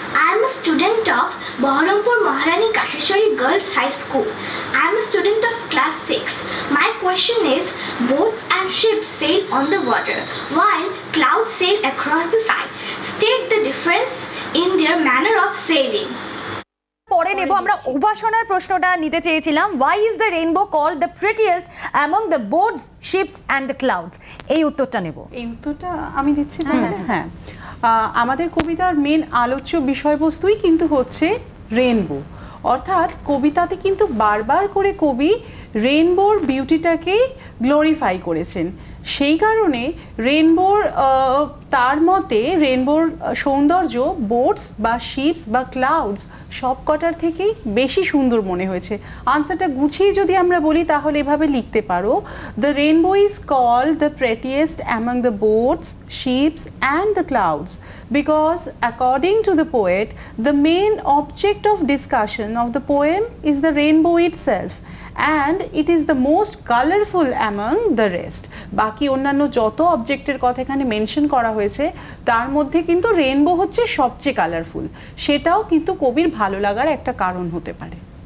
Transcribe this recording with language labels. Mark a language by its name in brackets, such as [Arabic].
[English] I am a student of Baharampur Maharani Kasheshwari Girls High School. I am a student of class 6. My question is, boats and ships sail on the water while clouds sail across the sky. State the difference in their manner of sailing. [Bangla] পরে নেব। আমরা উপাসনার প্রশ্নটা নিতে চেয়েছিলাম, [English] why is the rainbow called the prettiest among the boats, ships and the clouds, [Bangla] এই উত্তরটা নেব। এই উত্তরটা আমি দিচ্ছি তাহলে। হ্যাঁ, আমাদের কবিতার মেন আলোচ্য বিষয়বস্তুই কিন্তু হচ্ছে রেনবো, অর্থাৎ কবিতাতে কিন্তু বারবার করে কবি রেনবোর বিউটিটাকে গ্লোরিফাই করেছেন। সেই কারণে রেনবোর তার মতে রেনবোর সৌন্দর্য বোটস বা শিপস বা ক্লাউডস সব কটার থেকেই বেশি সুন্দর মনে হয়েছে। আনসারটা গুছিয়ে যদি আমরা বলি তাহলে এভাবে লিখতে পারো, [English] The rainbow is called the prettiest among the boats, ships and the clouds because according to the poet the main object of discussion of the poem is the rainbow itself and it is the most colorful among the rest. [Bangla] বাকি অন্যান্য যত অবজেক্টের কথা এখানে mention করা হয়েছে তার মধ্যে কিন্তু রেইনবো হচ্ছে সবচেয়ে কালারফুল, সেটাও কিন্তু কবির ভালো লাগার একটা কারণ হতে পারে।